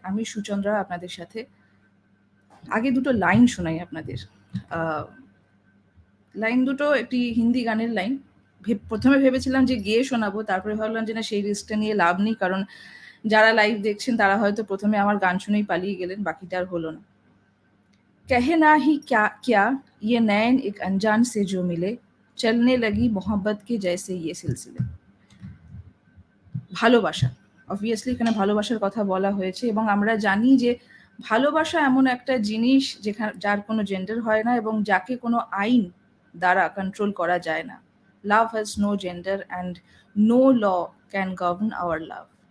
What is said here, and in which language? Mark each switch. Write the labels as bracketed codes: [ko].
[bn] আমি সুচন্দ্রা আপনাদের সাথে। আগে দুটো লাইন শোনাই আপনাদের। লাইন দুটো একটি হিন্দি গানের লাইন। প্রথমে ভেবেছিলাম যে গেয়ে শোনাবো, তারপরে ভাবলাম যে না, সেই রিস্কটা নিয়ে লাভ নেই, কারণ যারা লাইভ দেখছেন তারা হয়তো প্রথমে আমার গান শুনেই পালিয়ে গেলেন, বাকিটা আর হলো না। [hi] कहे ना ही क्या क्या ये नैन एक अनजान से जो मिले चलने लगी मोहब्बत के जैसे ये सिलसिले। [bn] ভালোবাসা, অবভিয়াসলি এখানে ভালোবাসার কথা বলা হয়েছে, এবং আমরা জানি যে ভালোবাসা এমন একটা জিনিস যার কোনো জেন্ডার হয় না এবং যাকে কোনো আইন দ্বারা কন্ট্রোল করা যায় না। [en] Love has no gender and no law can govern our love.